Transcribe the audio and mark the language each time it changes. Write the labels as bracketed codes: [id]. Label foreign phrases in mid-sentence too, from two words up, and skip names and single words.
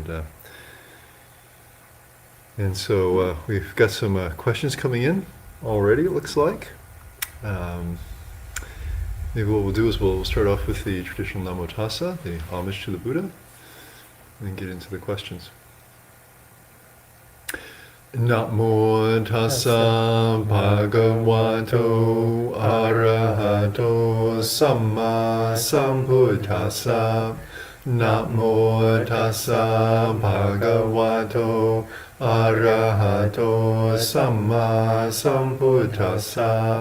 [en] And so we've got some questions coming in already, it looks like. Maybe what we'll do is we'll start off with the traditional [pi] Namo Tassa, [en] the homage to the Buddha, and then get into the questions. [pi] Namo Tassa Bhagavato Arahato Samma Sambuddhassa. Namo Tassa Bhagavato Arahato Samma Sambuddhassa.